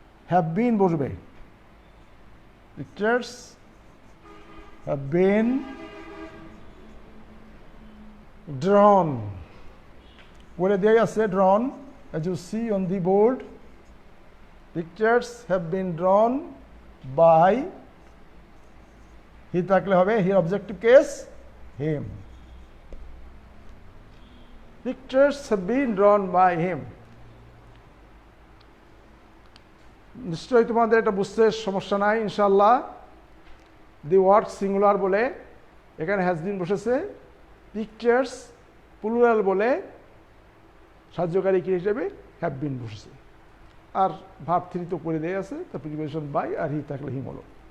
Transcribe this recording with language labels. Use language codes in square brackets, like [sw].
[bn] Have been বসবে। [en] pictures have been drawn, [bn] বলে দেওয়া আছে ড্রন, [en] as you see on the board. Pictures have been drawn by, he [bn] থাকলে হবে [en] here objective case him. Pictures have been drawn by him. [bn] নিশ্চয়ই তোমাদের এটা বুঝতে সমস্যা নাই ইনশাআল্লাহ। দি ওয়ার্ক সিঙ্গুলার বলে এখানে হ্যাজ বিন বসেছে, পিকচার্স প্লুরাল বলে সাহায্যকারী ক্রিয়া হিসেবে হ্যাভ বিন বসেছে, আর ভার্ব 3 তো করে দেয়া আছে, তো প্রিপজিশন বাই আর হি থাকলে হিম হলো।